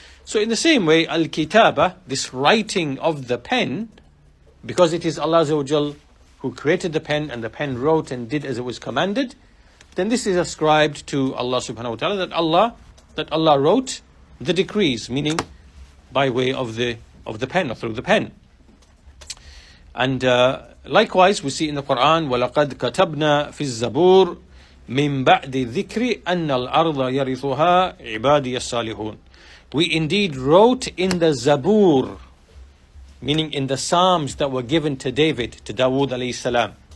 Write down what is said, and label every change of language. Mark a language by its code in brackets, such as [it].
[en] So in the same way, al-kitaba, this writing of the pen, because it is Allah Azza wa Jal who created the pen, and the pen wrote and did as it was commanded, then this is ascribed to Allah subhanahu wa ta'ala, that Allah wrote the decrees, meaning by way of the pen, or through the pen. And likewise, we see in the Quran, [ar] وَلَقَدْ كَتَبْنَا فِي الزَّبُورِ مِن بَعْدِ الذِّكْرِ أَنَّ الْأَرْضَ يَرِثُهَا عِبَادِيَ الصَّالِحُونَ. [en] We indeed wrote in the Zabur, meaning in the Psalms that were given to David, to Dawood alayhi salam.